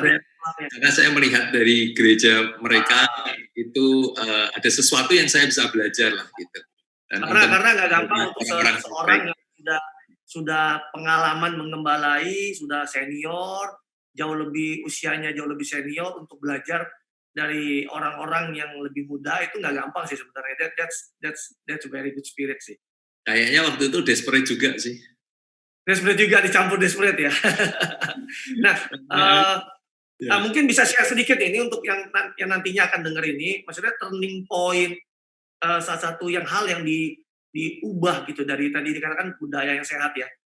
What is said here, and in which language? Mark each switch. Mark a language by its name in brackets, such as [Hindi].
[Indonesian] karena saya melihat dari gereja mereka itu ada sesuatu yang saya bisa belajar lah gitu. Dan karena nggak gampang untuk orang-orang seorang yang sudah pengalaman mengembalai, sudah senior, usianya jauh lebih senior untuk belajar dari orang-orang yang lebih muda, itu nggak gampang sih sebenarnya. [English] That's a very good spirit [Indonesian] sih. Kayaknya waktu itu desperate juga sih. Desperate juga, dicampur desperate ya. Nah, mungkin bisa share sedikit ini untuk yang nantinya akan denger ini, maksudnya turning point, salah satu hal yang diubah gitu dari tadi dikatakan budaya yang sehat ya.